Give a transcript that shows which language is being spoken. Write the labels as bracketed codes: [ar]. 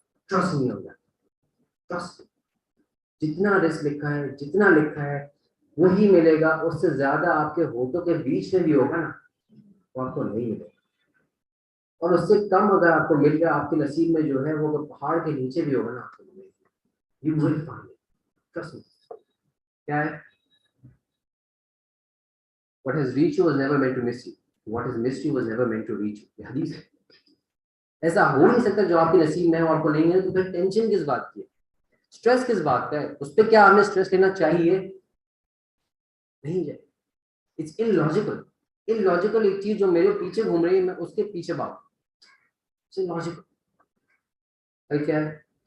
[hi] Trust नहीं होगा, trust. जितना रिस्क लिखा है, जितना लिखा है वही मिलेगा, उससे ज्यादा आपके होठों के बीच में भी होगा ना, वो आपको नहीं मिलेगा। और उससे कम अगर आपको मिल गया, आपके नसीब में जो है वो अगर पहाड़ के नीचे भी होगा ना, आपको मिलेगा। [en] You will find it, trust me. [hi] क्या है? [en] What has reached you was never meant to miss you. What has missed you was never meant to reach you. [hi] ये हदीस है। ऐसा हो नहीं सकता जो आपके नसीब में है और आपको नहीं है, तो फिर टेंशन किस बात की है? स्ट्रेस किस बात का है? उस पर क्या हमें स्ट्रेस लेना चाहिए? नहीं है। [en] It's illogical. [hi] इलॉजिकल एक चीज जो मेरे पीछे घूम रही है, मैं उसके पीछे भागूं, [en] It's illogical. [hi] क्या है?